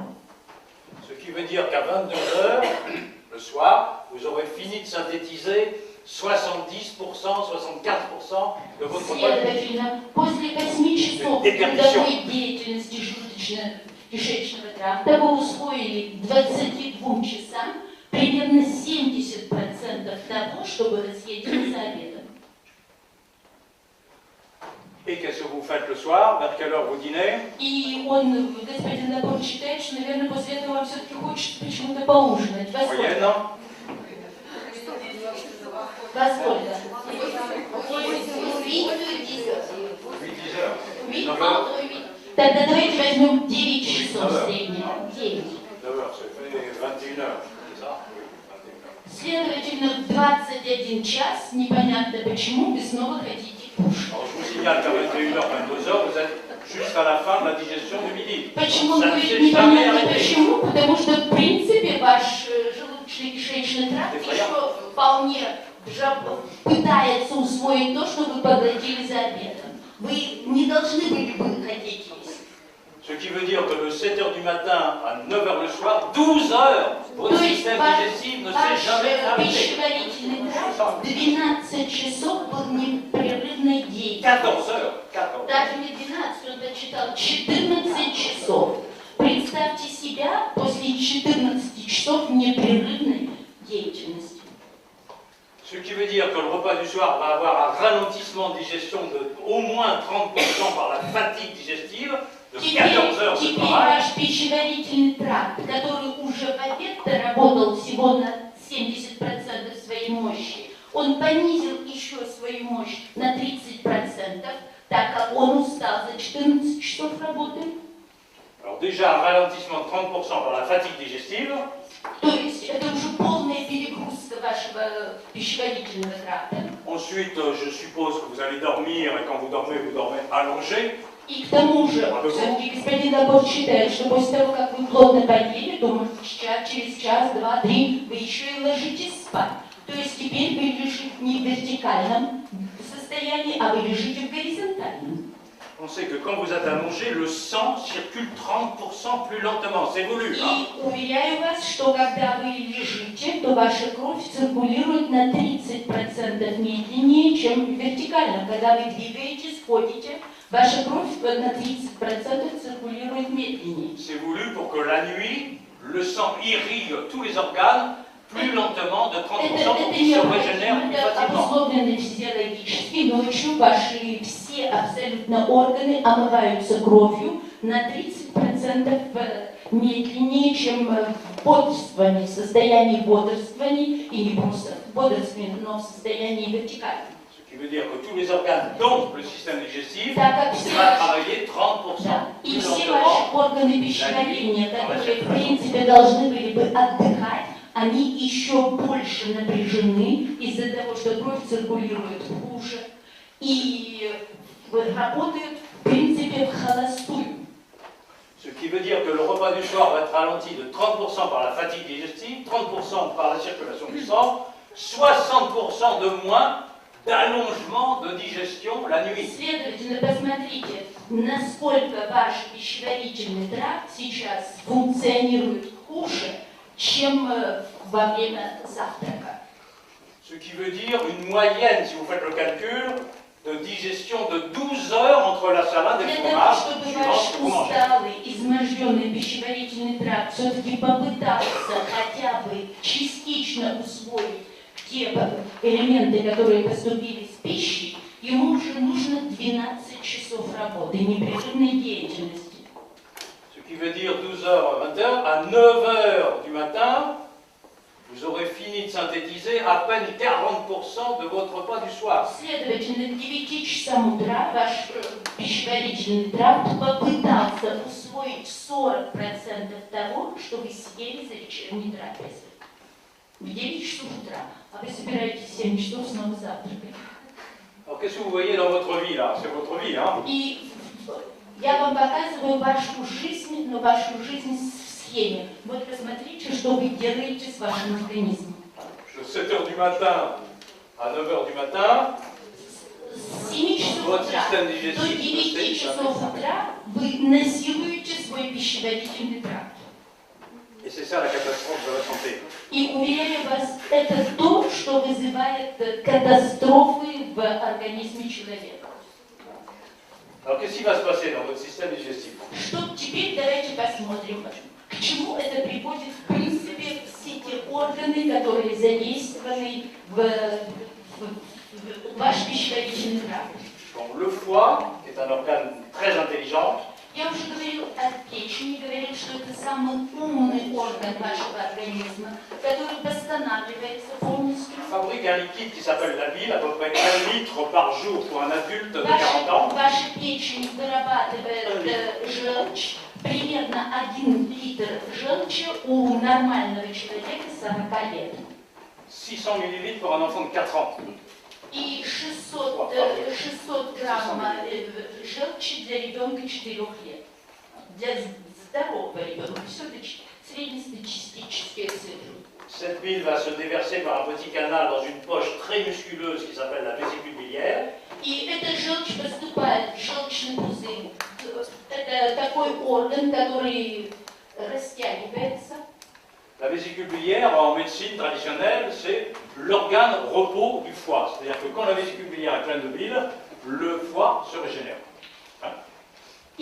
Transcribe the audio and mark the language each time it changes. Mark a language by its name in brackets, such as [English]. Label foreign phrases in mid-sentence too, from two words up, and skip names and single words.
[French] Ce qui veut dire qu'à 22 heures, le soir, vous aurez fini de synthétiser 70%, 74% de votre repas. [Russian] Следовательно, после 8 часов трудовой деятельности желудочно-кишечного тракта вы усвоили к 22 часам примерно 70% того, что вы съели за обедом. [French] Et qu'est-ce que vous faites le soir? Vers quelle heure vous dînez? [Russian] И он, господин Набор, считает, что, наверное, после этого вам все-таки хочется почему-то поужинать. Во сколько? [French] Moyenne, non? [Russian] Во сколько? [French] 8 heures. [Russian] Тогда давайте возьмем 9 часов среднего. 9. [French] 9 heures, ça fait 21 heures. C'est ça? Oui, 21 heures. [Russian] Следовательно, в 21 час, непонятно почему, вы снова хотите кушать. [French] Alors, je vous signale qu'à 21h, 22h, vous êtes juste à la fin de la digestion du midi. [Russian] Почему [French] Ça [Russian] вы [French] ne s'est jamais [Russian] непонятно [French] arrêté. [Russian] почему? Потому что, в принципе, ваш желудочно-кишечный тракт еще вполне пытается усвоить то, что вы поглотили за обедом. Вы не должны были бы хотеть есть. [French] Ce qui veut dire que de 7h du matin à 9h le soir, 12 heures, votre [Russian] То есть [French] système [Russian] ваш [French] digestif ne s'est jamais arrêté. [Russian] пищеварительный тракт 12 часов был непрерывной деятельностью. [French] 14 heures. 14. [Russian] Даже не 12, он дочитал 14 часов. Представьте себя течение 14 часов непрерывной деятельности. [French] Ce qui veut dire que le repas du soir va avoir un ralentissement de digestion de au moins 30% par la fatigue digestive, de 14 heures de [Russian] Теперь [French] travail. [Russian] ваш пищеварительный тракт, который уже в обед работал всего на 70% своей мощи, он понизил еще свою мощь на 30%, так как он устал за 14 часов работы. [French] Alors déjà un ralentissement de 30% par la fatigue digestive. [Russian] То есть это уже полная перегрузка вашего пищеварительного тракта. [French] Ensuite, je suppose que vous allez dormir et quand vous dormez allongé. [Russian] И к тому же, все-таки господин Набор считает, что после того, как вы плотно поели, то через час, два, три вы еще и ложитесь спать. То есть теперь вы лежите не в вертикальном состоянии, а вы лежите в горизонтальном. [French] On sait que quand vous êtes allongé, le sang circule 30% plus lentement. C'est voulu. [Russian] И уверяю вас, что когда вы лежите, то ваша кровь циркулирует на 30% медленнее, чем вертикально. Когда вы двигаетесь, ходите, ваша кровь на 30% циркулирует медленнее. [French] C'est voulu pour que la nuit, le sang irrigue tous les organes plus lentement de 30% pour qu'ils se régénèrent plus [Russian] Это [French] facilement. [Russian] обусловлено физиологически. Ночью ваши все абсолютно органы омываются кровью на 30% медленнее, чем в бодрствовании, в состоянии бодрствования, и не просто в бодрствовании, но в состоянии вертикальном. [French] Ce qui veut dire que tous les organes, dont le système digestif, [Russian] Так как [French] va travailler 30% [Russian] Да. И [French] plus [Russian] все [French] lentement. [Russian] ваши органы пищеварения, которые, в принципе, должны были бы отдыхать, они еще больше напряжены из-за того, что кровь циркулирует хуже и работают, в принципе, в холостую. [French] Ce qui veut dire que le repas du soir va être ralenti de 30% par la fatigue digestive, 30% par la circulation du sang, 60% de moins d'allongement de digestion la nuit. [Russian] Следовательно, посмотрите, насколько ваш пищеварительный тракт сейчас функционирует хуже, чем во время завтрака. [French] Ce qui veut dire une moyenne, si vous faites le calcul, de digestion de 12 heures entre la salade et le [Russian] Для того, [French] fromage, [Russian] чтобы [French] suivant [Russian] ваш [French] ce que vous mangez. [Russian] усталый, изможденный пищеварительный тракт все-таки попытался хотя бы частично усвоить те элементы, которые поступили с пищей, ему уже нужно 12 часов работы, непрерывной деятельности. [French] Ce qui veut dire 12 heures, 20 heures, à 9 heures du matin, vous aurez fini de synthétiser à peine 40% de votre repas du soir. [Russian] Следовательно, к 9 часам утра ваш пищеварительный тракт попытался усвоить 40% того, что вы съели за вечерней трапезой. В 9 часов утра, а вы собираетесь в 7 часов снова завтракать. [French] Alors qu'est-ce que vous voyez dans votre vie là? C'est votre vie, hein? [Russian] И я вам показываю вашу жизнь, но вашу жизнь в схеме. Вот посмотрите, что вы делаете с вашим организмом. [French] De 7 heures du matin à 9 heures du matin, [Russian] С 7 часов [French] votre [Russian] утра [French] système [Russian] до [French] digestif [Russian] 9 часов утра вы насилуете свой пищеварительный тракт. [French] et c'est ça la catastrophe de la santé. [Russian] И уверяю вас, это то, что вызывает катастрофы в организме человека. [French] Alors qu'est-ce qui va se passer dans votre système digestif? [Russian] Что теперь давайте посмотрим, к чему это приводит в принципе все те органы, которые задействованы в ваш пищеварительный тракт. [French] Donc, le foie, qui est un organe très intelligent, [Russian] Я уже говорил о печени, говорил, что это самый умный орган вашего организма, который восстанавливается полностью. [French] fabrique un liquide qui s'appelle la bile, à peu près 1 litre par jour pour un adulte de 40 ans. [Russian] Ваша печень вырабатывает желчь, примерно 1 литр желчи у нормального человека 40 лет. [French] 600 millilitres pour un enfant de 4 ans. [Russian] И 600 грамм желчи для ребенка 4 лет. Для здорового ребенка. Все это среднестатистические цифры. [French] Cette bile va se déverser par un petit canal dans une poche très musculeuse qui s'appelle la vésicule biliaire. [Russian] И эта желчь поступает в желчный пузырь. Это такой орган, который растягивается. [French] La vésicule biliaire, en médecine traditionnelle, c'est l'organe repos du foie. C'est-à-dire que quand la vésicule biliaire est pleine de bile, le foie se régénère.